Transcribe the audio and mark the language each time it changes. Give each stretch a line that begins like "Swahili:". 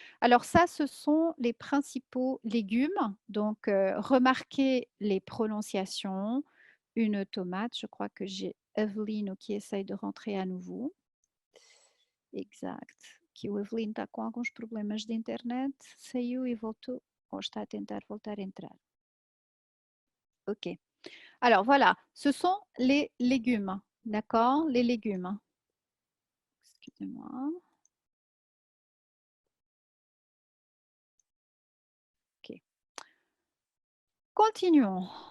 French: Alors ça, ce sont les principaux légumes. Donc, remarquez les prononciations. Une tomate, je crois que j'ai Evelyn qui essaye de rentrer à nouveau. Exact.
Portuguese: Que o Evelyn está com alguns problemas de internet, saiu e voltou, ou está a tentar voltar a entrar. Ok.
French: Alors voilà, ce sont les légumes, d'accord? Les légumes. Excusez-moi. Ok. Continuons.